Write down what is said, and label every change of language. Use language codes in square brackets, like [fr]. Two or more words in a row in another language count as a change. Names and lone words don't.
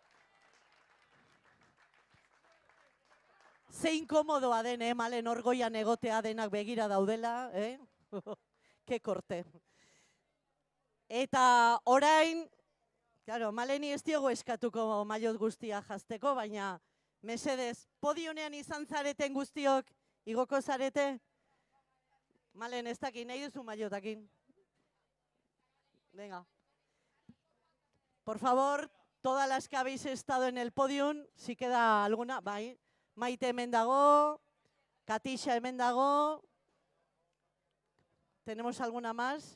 [eu] Zein komodoa den, Malen, orgoian egotea denak begira daudela, [es] Ke korte. [eu] Eta orain, claro, Maleni ez diogu eskatuko maillot guztia jazteko, baina mesedez, podionean izan zareten guztiok, igoko zarete? Malen, ez dakin, nahi duzu maillotakin. [es] Venga. Por favor, todas las que habéis estado en el podium, si queda alguna, [eu] bai. Maite hemen dago, Katixa hemen dago. [es] ¿Tenemos alguna más?